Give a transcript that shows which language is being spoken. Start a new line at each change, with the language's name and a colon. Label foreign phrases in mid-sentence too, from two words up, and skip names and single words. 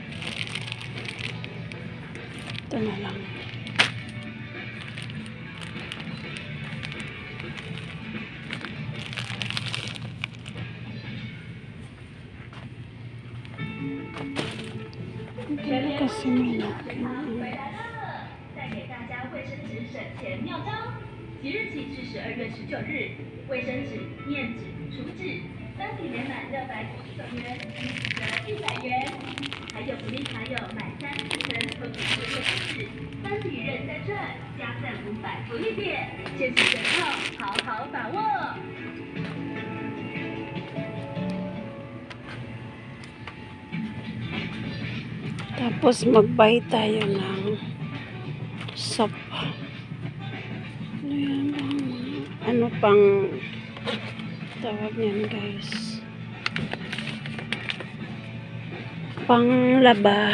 Filipino: Ito na lang. Kasi may napkin.
Chinese: 即日起至12月19日，卫生纸、面纸、厨纸，单品每满699元即折100元，还有福利卡有买3送1或者是卫生纸，单品任3转，加赠500福利点，限时折扣，好好把握。
Filipino: Tapos mag-buy tayo ng soap. Ano pang tawag niyan, guys? Panglaba.